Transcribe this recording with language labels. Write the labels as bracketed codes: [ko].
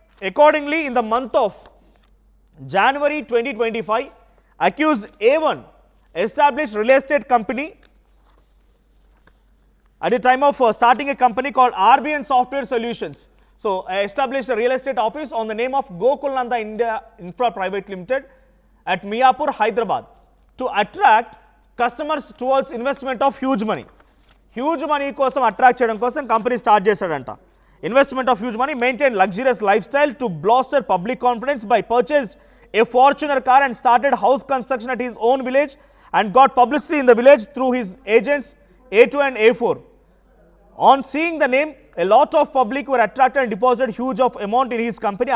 [en] Accordingly in the month of January 2025, accused A1 established real estate company at the time of starting a company called RBN Software Solutions. So established a real estate office on the name of Gokulnanda India Infra Private Limited at Miapur, Hyderabad, to attract customers towards investment of huge money. Huge money [te] కోసం attract చేయడం కోసం company start చేశాడంట. [en] Investment of huge money, maintained luxurious lifestyle to bolster public confidence by purchased a Fortuner car and started house construction at his own village and got publicity in the village through his agents A2 and A4. On seeing the name, a lot of public were attracted and deposited huge of amount in his company.